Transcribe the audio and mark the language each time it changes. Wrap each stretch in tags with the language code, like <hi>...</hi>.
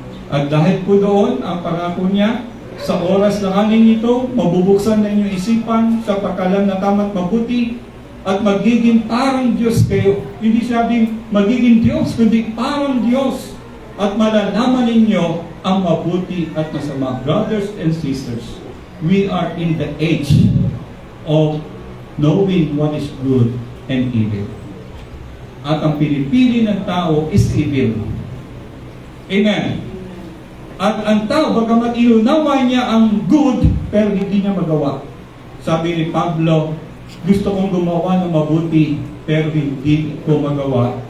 <tl>At dahil po doon, ang pangako niya, sa oras na kanin ito, mabubuksan na inyong isipan sa pagkalam na tama't mabuti at magiging parang Diyos kayo. Hindi sabing magiging Diyos, kundi parang Diyos. At malalaman ninyo ang mabuti at masama.</tl> <en>Brothers and sisters, we are in the age of knowing what is good and evil.</en> <tl>At ang pinipili ng tao</tl> <en>is evil.</en> <tl>Amen. At ang tao, bagamat inunawa niya ang good, pero hindi niya magawa. Sabi ni Pablo, gusto kong gumawa ng mabuti, pero hindi ko magawa.</tl>